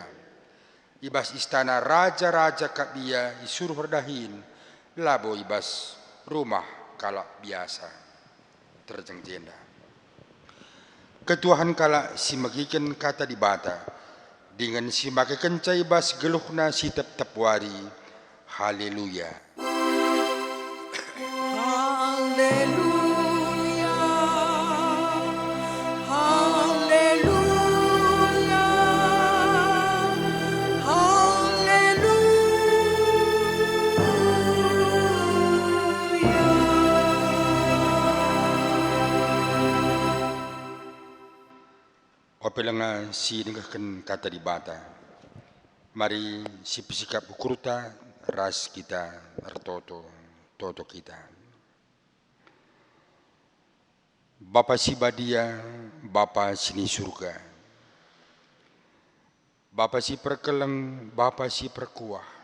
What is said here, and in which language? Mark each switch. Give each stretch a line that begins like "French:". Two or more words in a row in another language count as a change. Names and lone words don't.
Batak Karo: Ibas istana raja-raja kabia isuruh berdahin, labo ibas rumah kalak biasa terjeng jenda. Ketuahan kalak si magikan kata di bata, dengan si make kencai bas geluhna si tep wari. Haleluya. Haleluya. Haleluya. Opelanga si dengarkan kata di bata. Mari si pisikap ukurta ras kita toto kita. Bapa si badia, Bapa sini surga. Bapa si perkeleng, Bapa si perkuah.